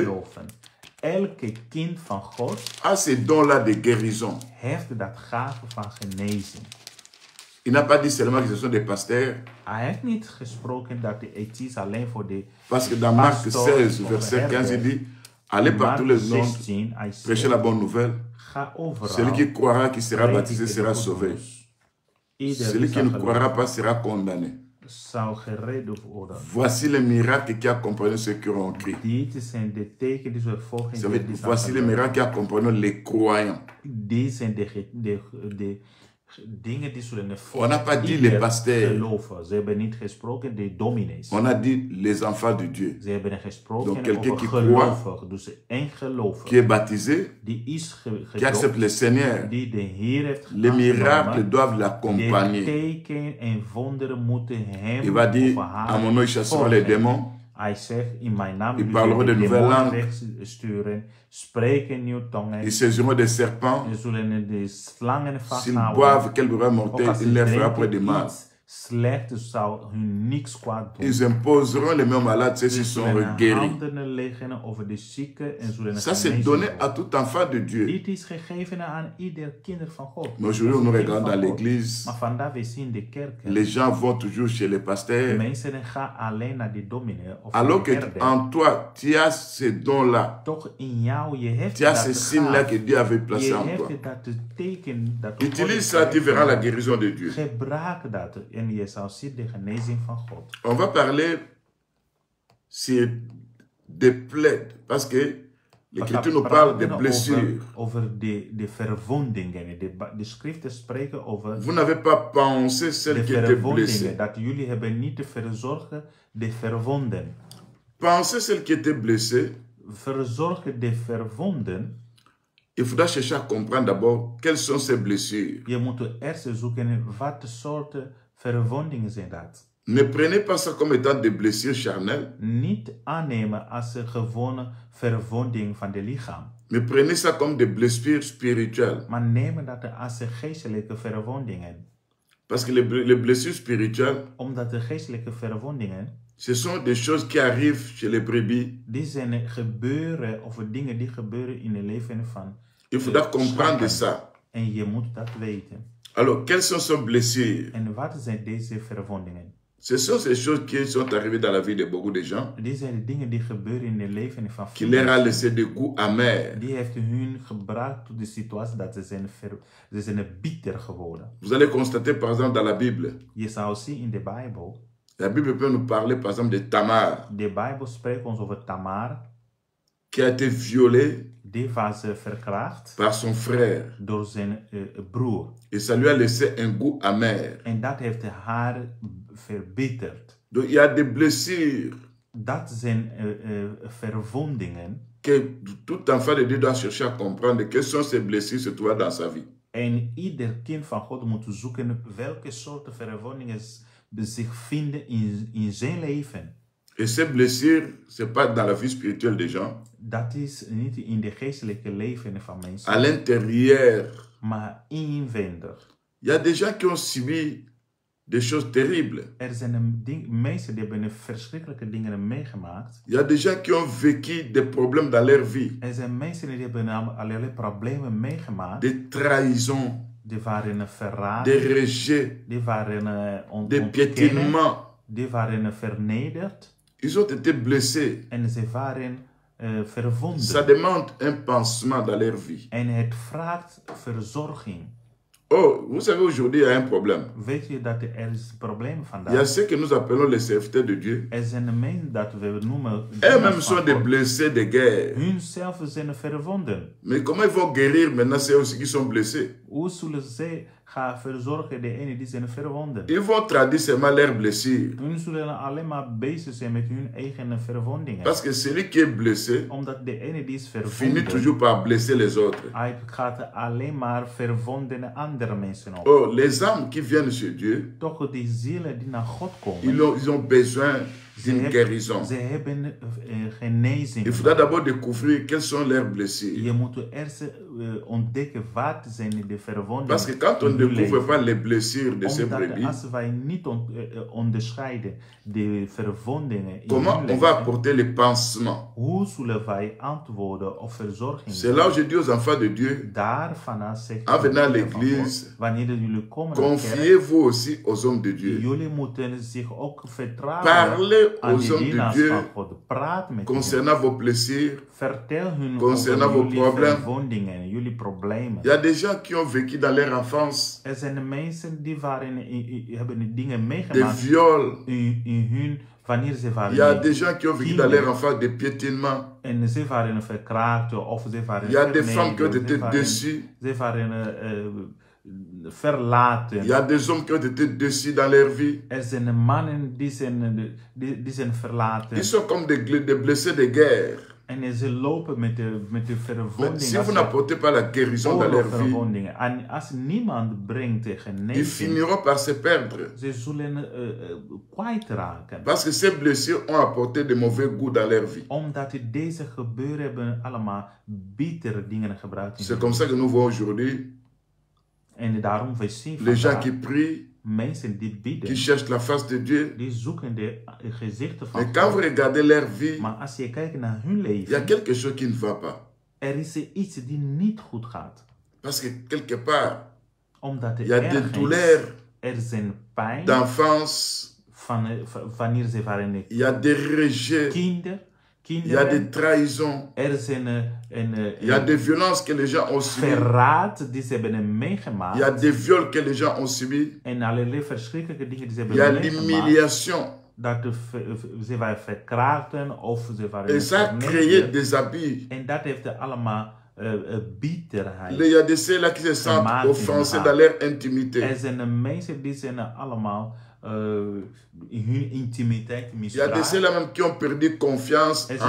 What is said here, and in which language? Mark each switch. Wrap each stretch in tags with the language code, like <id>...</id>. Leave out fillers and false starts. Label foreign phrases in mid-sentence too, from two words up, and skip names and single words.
<nl>geloven. Elke kind van God</nl> <fr>a ces dons-là de guérison.</fr> <nl>heeft dat gave van genezing.</nl> <fr>Il n'a pas dit seulement que ce sont des pasteurs,</fr> <nl>Hij heeft niet gesproken dat het is alleen voor de</nl> <fr>parce que dans Marc</fr> <nl>Pastor 16, of</nl> <fr>verset 15, il</fr> <nl>herder.</nl> <fr>dit: Allez par tous les mondes,</fr> <nl>16, hij</nl> <fr>prêchez</fr> <nl>zegt:</nl> <fr>la bonne nouvelle.</fr> <nl>ga overal.</nl> <fr>Celui qui croira, qui sera baptisé,</fr> <nl>prediken</nl> <fr>sera</fr> <nl>de</nl> <fr>sauvé.</fr> <nl>goednieuws. Ieder</nl> <fr>Celui</fr> <nl>die</nl> <fr>qui ne</fr> <nl>zal</nl> <fr>croira</fr> <nl>geloven,</nl> <fr>pas sera condamné.</fr> <nl>zou gered worden.</nl> <fr>Voici les miracles qui accompagnent ceux qui auront cru.</fr> <nl>Dit zijn de tekenen die zullen volgen.</nl> <fr>Vous savez,</fr> <nl>die zal</nl> <fr>voici les</fr> <nl>geloven.</nl> <fr>miracles qui accompagnent les croyants.</fr> <nl>Die zijn de dingen die zullen</nl> <fr>On n'a pas dit</fr> <nl>ieder</nl> <fr>les pasteurs.</fr> <nl>geloven. Ze hebben niet gesproken de dominees.</nl> <fr>On a dit les enfants de Dieu.</fr> <nl>Ze hebben</nl> <fr>Donc</fr> <nl>gesproken</nl> <fr>quelqu'un</fr> <nl>over</nl> <fr>qui</fr> <nl>gelovigen. Dus één</nl> <fr>Qui</fr> <nl>gelovige</nl> <fr>est baptisé,</fr> <nl>die is</nl> <fr>qui accepte le Seigneur.</fr> <nl>die de Heer heeft</nl> <fr>Les miracles</fr> <nl>aangenomen.</nl> <fr>doivent</fr> <nl>De</nl> <fr>l'accompagner.</fr> <nl>teken en wonderen moeten hem</nl> <fr>Il va dire:</fr> <nl>of haar</nl> <fr>À mon nom, ils chasseront les</fr> <nl>volgen.</nl> <fr>démons.</fr> <nl>Hij zegt: in mijn naam</nl> <fr>Ils</fr> <nl>jullie</nl> <fr>parleront</fr> <nl>zullen</nl> <fr>de nouvelles</fr> <nl>demonen</nl> <fr>langues.</fr> <nl>wegsturen, spreken nieuwe tongen.</nl> <fr>Ils saisiront des serpents.</fr> <nl>Ze zullen de slangen</nl> <fr>S'ils</fr> <nl>vasthouden.</nl> <fr>boivent quelque beurre</fr> <nl>Ook</nl> <fr>mortel,</fr> <nl>als</nl> <fr>il</fr> <nl>ze</nl> <fr>ne leur fera point de</fr> <nl>drinken</nl> <fr>mal.</fr> <nl>iets slechts, zou hun niks kwaad doen.</nl> <fr>Ils imposeront les mains aux malades, ceux qui</fr> <nl>Ze</nl> <fr>sont</fr> <nl>zullen</nl> <fr>guéris.</fr> <nl>handen leggen over de zieken en zullen</nl> <fr>Ça, c'est</fr> <nl>genezen</nl> <fr>donné</fr> <nl>worden.</nl> <fr>à tout enfant de Dieu.</fr> <nl>Dit is gegeven aan ieder kinder van God.</nl> <fr>Mais aujourd'hui, nous</fr> <nl>Dat is een</nl> <fr>regardons</fr> <nl>kind</nl> <fr>dans</fr> <nl>van God.</nl> <fr>l'église,</fr> <nl>Maar vandaag we zien de kerken.</nl> <fr>les gens vont toujours chez les pasteurs.</fr> <nl>Mensen gaan alleen naar de dominee of</nl> <fr>Alors</fr> <nl>de</nl> <fr>que</fr> <nl>herder.</nl> <fr>en toi, tu as ces dons-là.</fr> <nl>Toch in jou, je hebt</nl> <fr>Tu as</fr> <nl>dat</nl> <fr>ces signes-là</fr> <nl>gaaf.</nl> <fr>que Dieu avait placés</fr> <nl>Je</nl> <fr>en toi.</fr> <nl>hebt dat teken dat God</nl> <fr>Utilise</fr> <nl>heeft</nl> <fr>ça, tu verras la</fr> <nl>gegeven.</nl> <fr>guérison de Dieu.</fr> <nl>Gebruik dat en je zal zien de genezing van God.</nl> <fr>On va parler sur des plaies, parce que l'Écriture nous parle des blessures.</fr> <nl>Over de verwondingen. De schriften spreken over</nl> <fr>Vous n'avez pas pensé celle</fr> <nl>de</nl> <fr>qui était</fr> <nl>verwondingen.</nl> <fr>blessée.</fr> <nl>Dat jullie hebben niet te verzorgen de verwonden.</nl> <fr>Pensez celle qui était blessée.</fr> <nl>Verzorgen de verwonden.</nl> <fr>Il faudra chercher à comprendre d'abord quelles sont ces blessures.</fr> <nl>Je moet eerst zoeken wat soorten verwondingen zijn dat.</nl> <fr>Ne prenez pas ça comme étant des blessures charnelles,</fr> <nl>Niet aannemen als een gewone verwonding van de lichaam.</nl> <fr>mais prenez ça comme des blessures spirituelles.</fr> <nl>Maar nemen dat als geestelijke verwondingen.</nl> <fr>Parce que les blessures spirituelles,</fr> <nl>Omdat de geestelijke verwondingen,</nl> <fr>ce sont des choses qui arrivent chez les brebis.</fr> <nl>die zijn gebeuren of dingen die gebeuren in het leven van</nl> <fr>Il faudra comprendre ça.</fr> <nl>En je moet dat weten.</nl> <fr>Alors, quelles sont ces blessures?</fr> <nl>En wat zijn deze verwondingen?</nl> <fr>Ce sont ces choses qui sont arrivées dans la vie de beaucoup de gens,</fr> <nl>Dit zijn de dingen die gebeuren in de leven van</nl> <fr>qui</fr> <nl>veel</nl> <fr>leur a</fr> <nl>mensen.</nl> <fr>laissé des goûts amers.</fr> <nl>Die heeft hun gebracht tot de situatie dat ze zijn bitter geworden.</nl> <fr>Vous allez constater par exemple dans la Bible,</fr> <nl>Je zou zien in de Bijbel.</nl> <fr>la Bible peut nous parler par exemple de Tamar,</fr> <nl>De Bijbel spreekt ons over Tamar.</nl> <fr>qui a été violée</fr> <nl>Die was verkracht</nl> <fr>par son frère.</fr> <nl>door zijn broer.</nl> <fr>Et ça lui a laissé un goût amer.</fr> <nl>En dat heeft haar verbitterd.</nl> <fr>Donc il y a des blessures</fr> <nl>Dat zijn verwondingen.</nl> <fr>que tout enfant de Dieu doit chercher à comprendre quelles sont ces blessures se trouvent dans sa vie.</fr> <nl>En ieder kind van God moet zoeken welke soorten verwondingen zich vinden in zijn leven.</nl> <fr>Et ces blessures, ce n'est pas dans la vie spirituelle des gens.</fr> <nl>Dat is niet in de geestelijke leven van mensen,</nl> <fr>À l'intérieur,</fr> <nl>maar inwendig.</nl> <fr>il y a des gens qui ont subi des choses terribles.</fr> <nl>Er zijn mensen die hebben verschrikkelijke dingen meegemaakt.</nl> <fr>Il y a des gens qui ont vécu des problèmes dans leur vie.</fr> <nl>Er zijn mensen die hebben allerlei problemen meegemaakt.</nl> <fr>Des trahisons,</fr> <nl>Die waren verraden.</nl> <fr>des rejets,</fr> <nl>Die waren</nl> <fr>des</fr> <nl>ontkennen.</nl> <fr>piétinements.</fr> <nl>Die waren vernederd.</nl> <fr>Ils ont été blessés.</fr> <nl>En ze waren</nl> <fr>Ça</fr> <nl>verwonden.</nl> <fr>demande un pansement dans leur vie.</fr> <nl>En het vraagt verzorging.</nl> <fr>Oh, vous savez, aujourd'hui, il y a un problème.</fr> <nl>Weet je dat er is een probleem</nl> <fr>Il y a</fr> <nl>vandaag?</nl> <fr>ceux que nous appelons les serviteurs de Dieu.</fr> <nl>Er zijn de mensen dat we noemen.</nl> <fr>Eux-mêmes sont des blessés de guerre.</fr> <nl>Hunzelf zijn verwonden.</nl> <fr>Mais comment ils vont guérir maintenant ceux aussi qui sont blessés?</fr> <nl>Hoe zullen zij gaan verzorgen de ene die zijn verwonden?</nl> <fr>Ils vont traduire seulement leurs blessures.</fr> <nl>Hun zullen alleen maar bezig zijn met hun eigen verwondingen.</nl> <fr>Parce que celui qui est blessé</fr> <nl>Omdat de ene die is</nl> <fr>finit</fr> <nl>verwonden,</nl> <fr>toujours par blesser les autres.</fr> <nl>hij gaat alleen maar verwonden andere mensen op.</nl> <fr>Oh, les âmes qui viennent chez Dieu,</fr> <nl>Toch die zielen die naar God komen,</nl> <fr>ils ont besoin d'une guérison.</fr> <nl>ze hebben genezing.</nl> <fr>Il faudra d'abord découvrir quelles sont leurs blessures.</fr> <nl>Je moet eerst ontdekken wat zijn de verwondingen.</nl> <fr>Parce que quand on ne</fr> <nl>in uw</nl> <fr>découvre</fr> <nl>leven.</nl> <fr>pas les blessures de ces</fr> <nl>Omdat</nl> <fr>brebis,</fr> <nl>als wij niet onderscheiden de verwondingen in</nl> <fr>comment</fr> <nl>hun</nl> <fr>on va</fr> <nl>leven,</nl> <fr>apporter les pansements?</fr> <nl>hoe zullen wij antwoorden of verzorging?</nl> <fr>C'est là où je dis aux enfants de Dieu,</fr> <nl>Daarvan zegt</nl> <fr>en venant à</fr> <nl>de Heer van</nl> <fr>l'église,</fr> <nl>God, wanneer jullie komen naar de kerk,</nl> <fr>confiez-vous aussi aux hommes de Dieu.</fr> <nl>jullie moeten zich ook vertrouwen</nl> <fr>Parlez</fr> <nl>aan</nl> <fr>aux</fr> <nl>de</nl> <fr>hommes de</fr> <nl>dienaars</nl> <fr>Dieu</fr> <nl>van God. Praat met hen.</nl> <fr>concernant vos blessures.</fr> <nl>Vertel hun</nl> <fr>concernant</fr> <nl>over</nl> <fr>vos</fr> <nl>jullie</nl> <fr>problèmes.</fr> <nl>verwondingen, jullie problemen.</nl> <fr>Il y a des gens qui ont vécu dans leur enfance</fr> <nl>Er zijn de mensen die hebben dingen</nl> <fr>des</fr> <nl>meegemaakt</nl> <fr>viols.</fr> <nl>in hun, wanneer ze</nl> <fr>Il</fr> <nl>waren</nl> <fr>y a des gens qui ont vécu dans leur enfance des piétinements.</fr> <nl>en ze waren verkraakt of ze waren</nl> <fr>Il y a des femmes qui ont</fr> <nl>vernederd,</nl> <fr>été déçues.</fr> <nl>ze waren verlaten.</nl> <fr>Il y a des hommes qui ont été déçus dans leur vie.</fr> <nl>Er zijn mannen die zijn verlaten.</nl> <fr>Ils sont comme des blessés de guerre.</fr> <nl>En ze lopen met de</nl> <fr>Mais</fr> <nl>verwondingen.</nl> <fr>si vous n'apportez pas la guérison dans leur vie,</fr> <nl>Oorlogverwondingen. En als niemand brengt de</nl> <fr>ils</fr> <nl>genezing,</nl> <fr>finiront par se perdre.</fr> <nl>ze zullen kwijtraken.</nl> <fr>Parce que ces blessures ont apporté de mauvais goûts dans leur vie.</fr> <nl>Omdat deze gebeuren hebben allemaal bittere dingen gebruikt. in</nl> <fr>C'est</fr> <nl>hun</nl> <fr>comme ça que nous voyons aujourd'hui</fr> <nl>En daarom we zien</nl> <fr>les gens</fr> <nl>vandaag</nl> <fr>qui prient,</fr> <nl>mensen die bidden,</nl> <fr>qui cherchent la face de Dieu.</fr> <nl>die zoeken de gezichten van</nl> <fr>Mais quand vous</fr> <nl>God.</nl> <fr>regardez leur vie,</fr> <nl>Maar als je kijkt naar hun</nl> <fr>il y a</fr> <nl>leven,</nl> <fr>quelque chose qui ne va pas.</fr> <nl>er is iets die niet goed gaat.</nl> <fr>Parce que quelque part,</fr> <nl>Omdat</nl> <fr>il y a des</fr> <nl>ergens</nl> <fr>douleurs</fr> <nl>er zijn pijn</nl> <fr>d'enfance,</fr> <nl>wanneer ze waren</nl> <fr>il y a des rejets, il y a des</fr> <nl>kinderen.</nl> <fr>trahisons,</fr> <nl>Er zijn</nl> <fr>il y a des violences que les gens ont subies,</fr> <nl>verraad die ze hebben</nl> <fr>il y a</fr> <nl>meegemaakt.</nl> <fr>des viols que les gens ont subis,</fr> <nl>En allerlei verschrikkelijke dingen die ze</nl> <fr>il y a</fr> <nl>hebben meegemaakt.</nl> <fr>l'humiliation.</fr> <nl>Dat ze waren verkraakten of ze waren</nl> <fr>Et ça a créé</fr> <nl>vernederd.</nl> <fr>des abus.</fr> <nl>En dat heeft allemaal bitterheid.</nl> <fr>Il y a de ceux-là qui se sentent offensés dans leur intimité.</fr> <nl>Er zijn mensen die zijn allemaal in hun intimiteit</nl> <fr>Il y a de</fr> <nl>misbruikt.</nl> <fr>ceux-là même qui ont perdu confiance</fr> <nl>Er</nl>